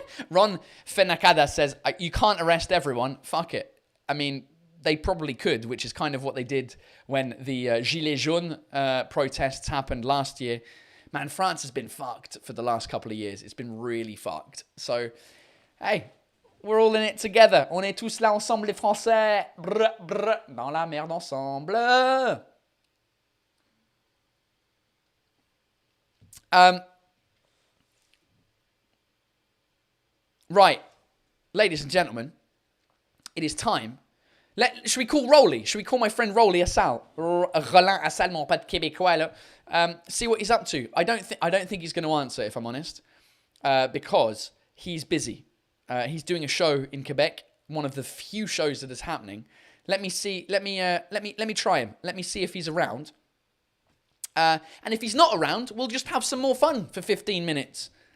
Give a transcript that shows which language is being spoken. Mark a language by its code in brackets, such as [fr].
[en] Ron Fenacada says, you can't arrest everyone. Fuck it. I mean, they probably could, which is kind of what they did when the Gilets jaunes protests happened last year. Man, France has been fucked for the last couple of years. It's been really fucked. So, hey, we're all in it together. [fr] On est tous là ensemble, les Français. Brr, brr, dans la merde ensemble. [en] Right, ladies and gentlemen, it is time. Should we call Rolly? Should we call my friend Rolly Assal? [fr] Roland Assal, mon pas de Québécois, là. [en] See what he's up to. I don't think he's going to answer, if I'm honest, because he's busy. He's doing a show in Quebec, one of the few shows that is happening. Let me see. Let me try him. Let me see if he's around. And if he's not around, we'll just have some more fun for 15 minutes.